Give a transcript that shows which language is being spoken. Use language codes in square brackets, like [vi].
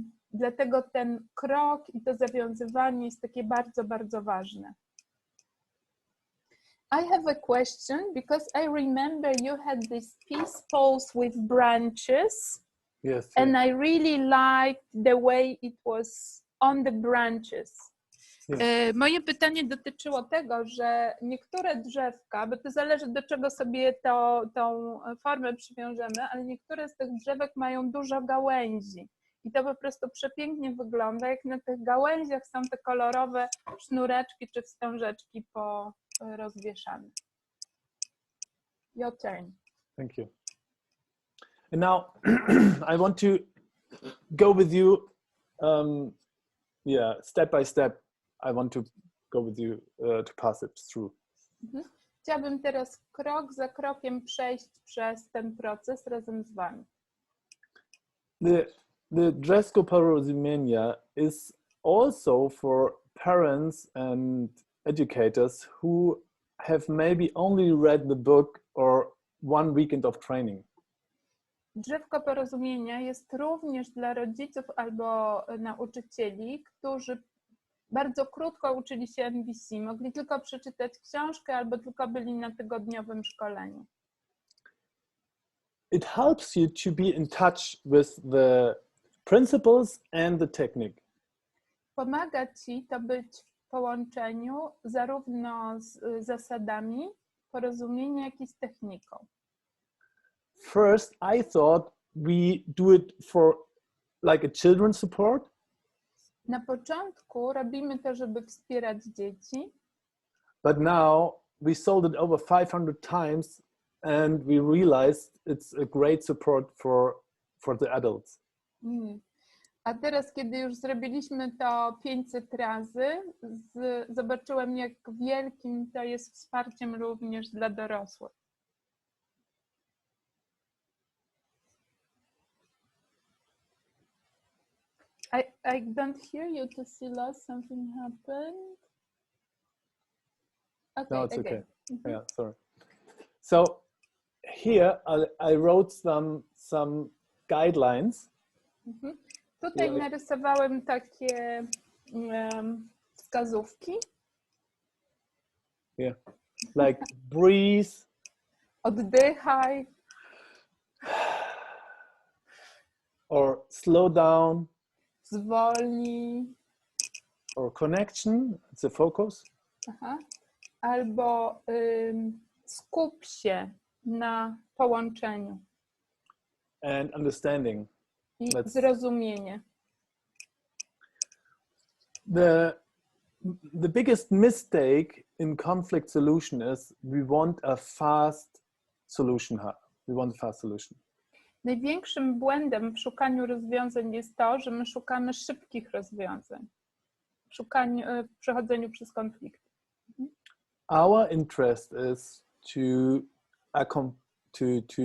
[pl] Dlatego ten krok i to zawiązywanie jest takie bardzo, bardzo ważne. [en] I have a question because I remember you had these peace poles with branches. Yes. And I really liked the way it was on the branches. Yes. [pl] Moje pytanie dotyczyło tego, że niektóre drzewka, bo to zależy do czego sobie tą formę przywiążemy, ale niektóre z tych drzewek mają dużo gałęzi. I to po prostu przepięknie wygląda, jak na tych gałęziach są te kolorowe sznureczki czy wstążeczki porozwieszane. [en] Your turn. Thank you. And now I want to go with you, step by step. I want to go with you to pass it through. [pl] Chciałabym teraz krok za krokiem przejść przez ten proces razem z wami. [en] The Drzewko Porozumienia is also for parents and educators who have maybe only read the book or one weekend of training. [pl] Drzewko Porozumienia jest również dla rodziców albo nauczycieli, którzy bardzo krótko uczyli się NVC, mogli tylko przeczytać książkę albo tylko byli na tygodniowym szkoleniu. [en] It helps you to be in touch with the principles and the technique. [pl] Pomaga ci to być w połączeniu zarówno z zasadami porozumienia, jak i z techniką. [en] First, I thought we do it for like a children's support. [pl] Na początku robimy to, żeby wspierać dzieci. [en] But now we sold it over 500 times and we realized it's a great support for the adults. [pl] A teraz, kiedy już zrobiliśmy to 500 razy, zobaczyłem, jak wielkim to jest wsparciem również dla dorosłych. [en] I don't hear you, Tassilo. Something happened. Okay, No, it's again. okay. Yeah, sorry. So here I wrote some guidelines. [pl] Tutaj narysowałem takie wskazówki. [en] Yeah, like breathe. [pl] Oddychaj. [en] Or slow down. [pl] Zwolnij. [en] Or connection, it's a focus. [pl] Albo skup się na połączeniu. [en] And understanding. [pl] I zrozumienie. [en] The biggest mistake in conflict solution is we want a fast solution. We want a fast solution. [pl] Największym błędem w szukaniu rozwiązań jest to, że my szukamy szybkich rozwiązań. W przechodzeniu przez konflikty. [en] Our interest is to accompany